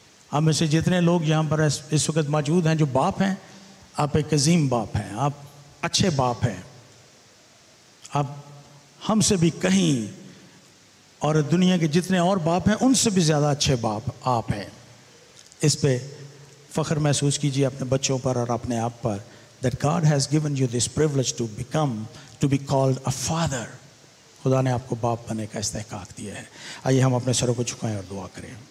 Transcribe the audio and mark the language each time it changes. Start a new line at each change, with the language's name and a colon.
Urdu: آپ میں سے جتنے لوگ یہاں پر اس وقت موجود ہیں جو باپ ہیں، آپ ایک عظیم باپ ہیں، آپ اچھے باپ ہیں. آپ ہم سے بھی کہیں، اور دنیا کے جتنے اور باپ ہیں ان سے بھی زیادہ اچھے باپ آپ ہیں. اس پہ فخر محسوس کیجئے اپنے بچوں پر اور اپنے آپ پر.
English: That God has given you this privilege to be called a father.
Urdu: خدا نے آپ کو باپ بننے کا استحقاق دیا ہے. آئیے ہم اپنے سروں کو جھکائیں اور دعا کریں.